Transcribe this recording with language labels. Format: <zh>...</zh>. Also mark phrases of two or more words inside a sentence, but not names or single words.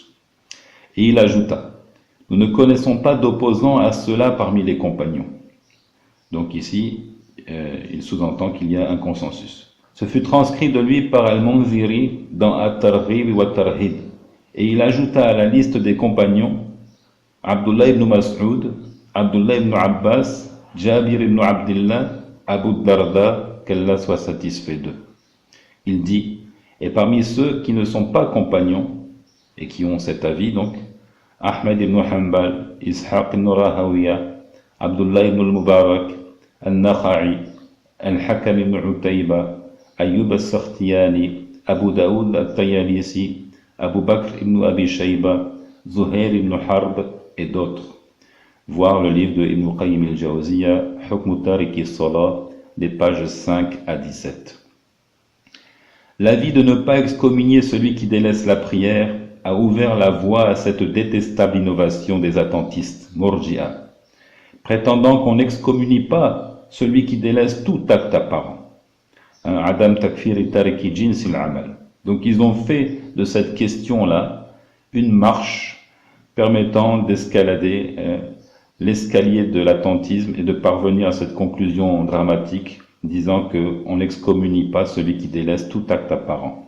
<fr>Et il ajouta, nous ne connaissons pas d'opposants à cela parmi les compagnons. Donc ici, il sous-entend qu'il y a un consensus. Ce fut transcrit de lui par Al-Munziri dans At-Targhib wa Tarhib. Et il ajouta à la liste des compagnons Abdullah ibn Mas'ud, Abdullah ibn Abbas, Jabir ibn Abdillah, Abu Darda, qu'Allah soit satisfait d'eux. Il dit, et parmi ceux qui ne sont pas compagnons, et qui ont cet avis donc, Ahmed ibn Hanbal, Ishaq ibn Rahawiyya, Abdullah ibn al-Mubarak, Al-Nakha'i, Al-Hakam ibn Utayba, Ayyub al-Sakhtiyani, Abu Daoud al-Tayalisi, Abu Bakr ibn Abi Shayba, Zuhair ibn Harb et d'autres. Voir le livre de Ibn Qayyim al-Jawziyya, Hukm Tariki as-Salah, des pages 5 à 17. L'avis de ne pas excommunier celui qui délaisse la prière a ouvert la voie à cette détestable innovation des attentistes, Murji'a, prétendant qu'on n'excommunie pas celui qui délaisse tout acte apparent.</fr> <ar>عدم تكفير تارك جنس العمل.</ar> <fr>Donc ils ont fait de cette question-là une marche permettant d'escalader l'escalier de l'attentisme et de parvenir à cette conclusion dramatique, disant qu'on n'excommunie pas celui qui délaisse tout acte apparent.</fr>